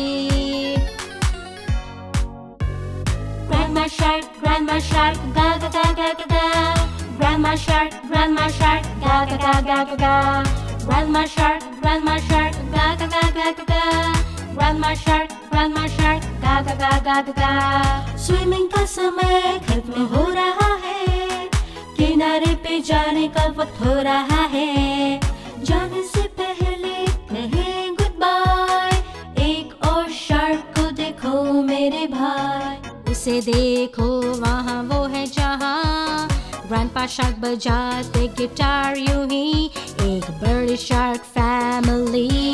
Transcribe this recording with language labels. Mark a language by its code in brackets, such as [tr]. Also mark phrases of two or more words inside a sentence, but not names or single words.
[en] Grandma shark, ga ga ga ga ga ga. Grandma shark, ga ga ga ga ga ga. Grandma shark, ga ga ga ga ga ga. Grandma shark, ga ga ga ga ga ga. [hi] Swimming का समय खत्म हो रहा है, किनारे पे जाने का वक्त हो रहा है। जाने से पहले कहें [en] good bye, [hi] एक और शार्क को देखो मेरे भाई। उसे देखो वहाँ वो है जहाँ, [en] grandpa shark [hi] बजाते गिटार यूं ही, एक बड़ी [en] shark family.